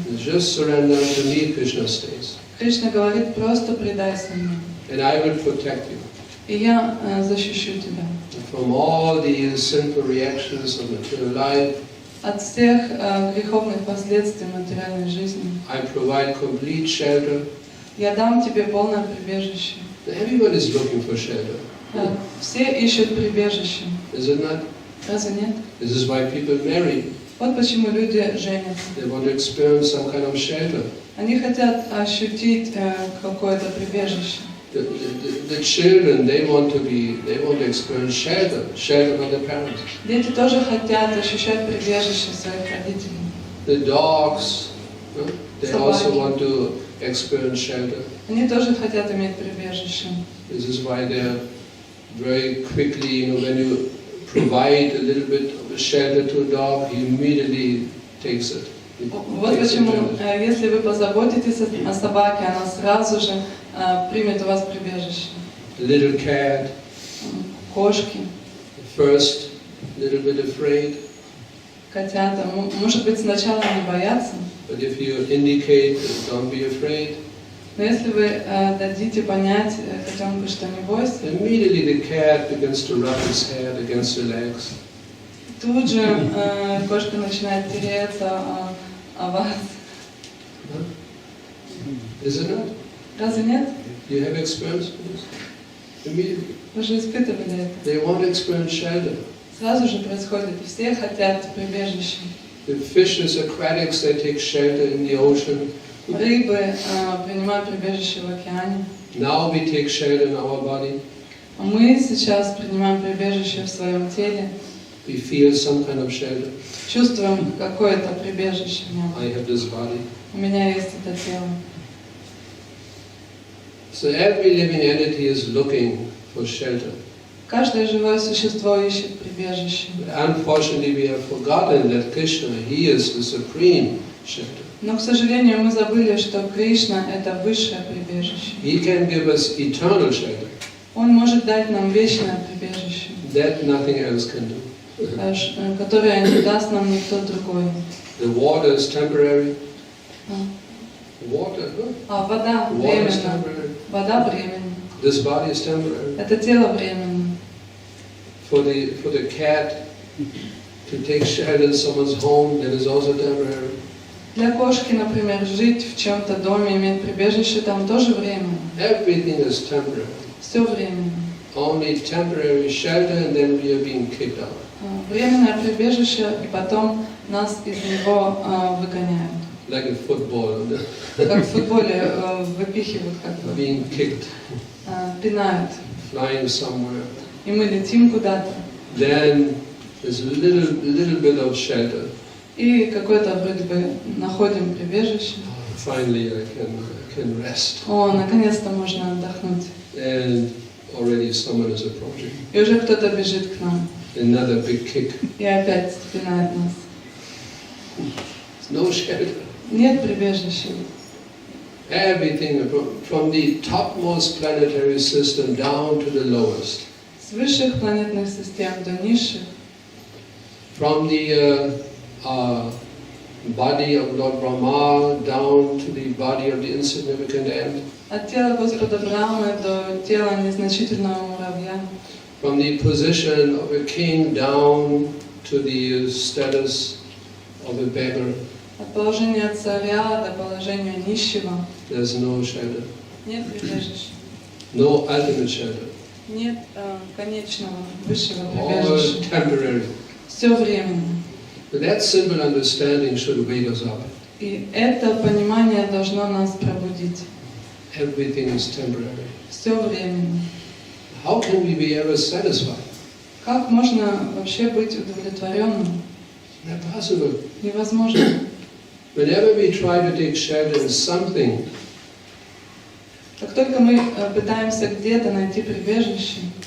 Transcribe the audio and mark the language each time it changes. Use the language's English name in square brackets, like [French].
[English] Just surrender to me, Krishna states. [Russian] Кришна говорит, просто предайся мне. [English] And I will protect you [Russian] И я защищу тебя. [English] from all the sinful reactions of material life. [Russian] От всех греховных последствий материальной жизни. [English] I provide complete shelter. [Russian] Я дам тебе полное прибежище. [English] Everyone is looking for shelter. [Russian] Все ищут прибежище. [English] Is it not? [Russian] Разве нет? [English] This is why people marry. [Russian] Вот почему люди женятся. [English] They want to experience some kind of shelter. [Russian] Они хотят ощутить какое-то прибежище. [English] The children, they want to experience shelter by their parents. [Russian] Дети тоже хотят ощущать прибежище своих родителей. [English] The dogs, they also [Russian] Собаки. [English] want to experience shelter. [Russian] Они тоже хотят иметь прибежище. [English] This is why they're very quickly, when you provide a little bit of a shelter to a dog, he immediately takes it. [Russian] Вот почему, если вы позаботитесь о собаке, она сразу же примет у вас прибежище. [English] Little cat, [Russian] Кошки, [English] first little bit afraid, [Russian] котята, может быть, сначала не боятся, [English] but if you indicate, don't be afraid, [Russian] но если вы дадите понять котенку, что не бойся, [English] immediately the cat begins to rub its head against your legs. [Russian] тут же кошка начинает тереться о вас. [English] Is it not? [Russian] Разве нет? [English] You have experience with this? Immediately. [Russian] Вы же испытывали это. [English] They want to experience shelter. [Russian] Сразу же происходит. Все хотят прибежища. [English] The fishes, aquatics, they take shelter in the ocean. [Russian] Рыбы принимают прибежище в океане. [English] Now we take shelter in our body. [Russian] А мы сейчас принимаем прибежище в своем теле. [English] We feel some kind of shelter. [Russian] Чувствуем какое-то прибежище в нем. [English] I have this body. [Russian] У меня есть это тело. [English] So every living entity is looking for shelter. [Russian] Каждое живое существо ищет прибежище. [English] Unfortunately, we have forgotten that Krishna, He is the supreme shelter. [Russian] Но, к сожалению, мы забыли, что Кришна – это высшее прибежище. [English] He can give us eternal shelter. [Russian] Он может дать нам вечное прибежище, [English] That nothing else can do. [Russian] которое не даст нам никто другой. [English] The water is temporary. Water, [Russian] Вода [English] water is [Russian] временна. [English] temporary. [Russian] Вода временна. [English] This body is temporary. [Russian] Это тело временно. [English] For the cat to take shelter in someone's home, that is also temporary. [Russian] Для кошки, например, жить в чем-то доме, иметь прибежище, там тоже временно. [English] Everything is temporary. [Russian] Все временно. [English] Only temporary shelter, and then we are being kicked out. [Russian] Временное прибежище, и потом нас из него выгоняют. [English] Like in football, [Russian] Как в футболе выпихивают, как бы, [English] being kicked, [Russian] пинают. [English] flying somewhere. [Russian] И мы летим куда-то. [English] Then there's a little bit of shelter. [Russian] И какое-то вроде бы находим прибежище. [English] Finally, I can rest. [Russian] О, наконец-то можно отдохнуть. [English] And already someone is approaching. [Russian] И уже кто-то бежит к нам. [English] Another big kick. [Russian] И опять пинает нас. [English] No shelter. [Russian] Нет прибежища. [English] Everything from the topmost planetary system down to the lowest. [Russian] С высших планетных систем до низших. [English] From the body of Lord Brahma down to the body of the insignificant ant. [Russian] От тела Господа Брамы до тела незначительного муравья. [English] From the position of a king down to the status of a beggar. [Russian] От положения царя до положения нищего. [English] There's no shelter. [Russian] Нет прибежища. [English] No ultimate shelter. [Russian] Нет конечного, высшего [English] all [Russian] прибежища. [English] temporary. [Russian] Все временно. [English] But that simple understanding should wake us up. [Russian] И это понимание должно нас пробудить. [English] Everything is temporary. [Russian] Все временно. [English] How can we be ever satisfied? [Russian] Как можно вообще быть удовлетворенным? [English] Not possible. [Russian] Невозможно. [English] Whenever we try to take shelter in something, [Russian] Как только мы пытаемся где-то найти прибежище,